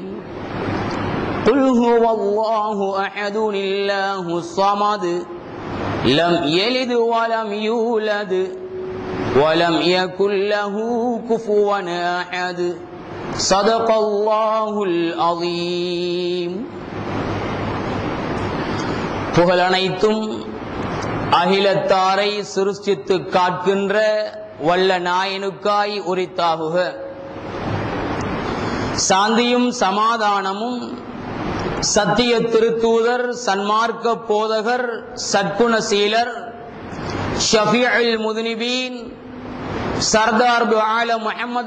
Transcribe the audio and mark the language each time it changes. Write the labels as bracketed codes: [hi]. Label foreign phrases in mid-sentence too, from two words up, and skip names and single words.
[ar] قل هو الله أحد الله الصمد لم يلد ولم يولد ولم يكن له كفوا أحد. صدق الله العظيم. [ta] புகழனைத்தும் அகிலத்தாரை சிருஷ்டித்து காக்கின்ற வல்ல நாயனுக்காய் உரித்தாகுக. சாந்தியும் சமாதானமும் சத்திய திருத்தூதர், சன்மார்க்க போதகர், சற்குணசீலர், [ar] شفيع المذنبين, [ur] سردار عالم [ta] முஹம்மது